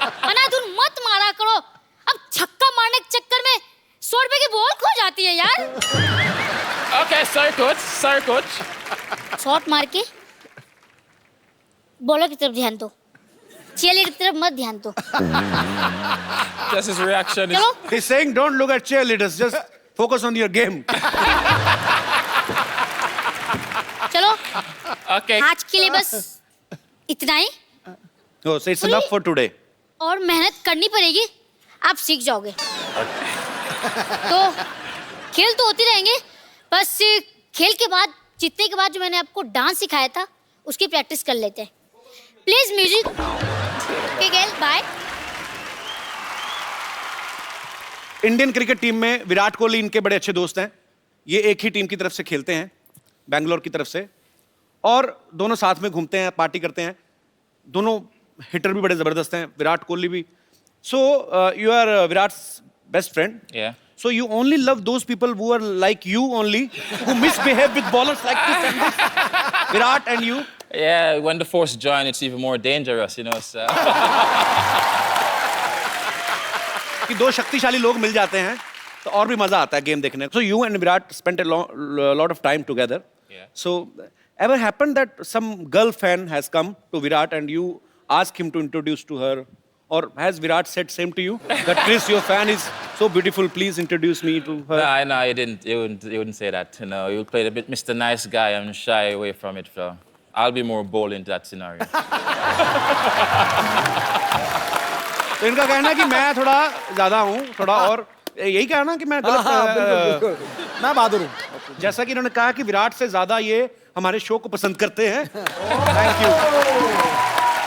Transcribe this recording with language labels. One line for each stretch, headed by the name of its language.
Hindi: अनाधुन मत मारा करो. अब छक्का मारने के चक्कर में 100 रुपए की बॉल खो जाती है यार.
English: Okay, sorry, coach. Sorry, coach.
Hindi: Shot मार के बॉलर की तरफ ध्यान दो, चीयरलीडर की तरफ मत ध्यान दो.
English: Just his reaction is.
Hindi: चलो.
English: He's saying don't look at cheerleaders, just focus on your game.
Hindi: चलो,
English: Okay.
Hindi: आज के लिए बस इतना ही.
English: Oh, so it's enough for today.
Hindi: और मेहनत करनी पड़ेगी, आप सीख जाओगे. तो खेल तो होती रहेंगे, बस खेल के बाद, जीतने के बाद जो मैंने आपको डांस सिखाया था उसकी प्रैक्टिस कर लेते हैं. Please music. Okay Gayle, bye. Indian cricket team में विराट कोहली इनके बड़े अच्छे दोस्त हैं. ये एक ही टीम की तरफ से खेलते हैं, बैंगलोर की तरफ से, और दोनों साथ में घूमते हैं, पार्टी करते हैं. दोनों हिटर भी बड़े जबरदस्त हैं, विराट कोहली भी.
English: So you are Virat best friend. Yeah. So you only love those people who are like you only, who misbehave with bowlers like this and this. Virat and you. Yeah, when the force join, it's even more dangerous, you know. So.
Hindi: कि दो शक्तिशाली लोग मिल जाते हैं तो और भी मजा आता है गेम देखने को.
English: So you and Virat spent a lot of time together. Yeah. So ever happened that some girl fan has come to Virat and you ask him to introduce to her, or has Virat said same to you that Chris, your fan is so beautiful, please introduce me to her? No, he didn't. He wouldn't say that. You know, he would play a bit Mr. Nice Guy and shy away from it. So I'll be more bold in that scenario.
Hindi: तो इनका कहना है कि मैं थोड़ा ज्यादा हूँ, थोड़ा और यही कहना कि मैं गलत. मैं बहादुर हूँ. जैसा कि इन्होंने कहा कि विराट से ज्यादा ये हमारे शो को पसंद करते हैं. Thank you.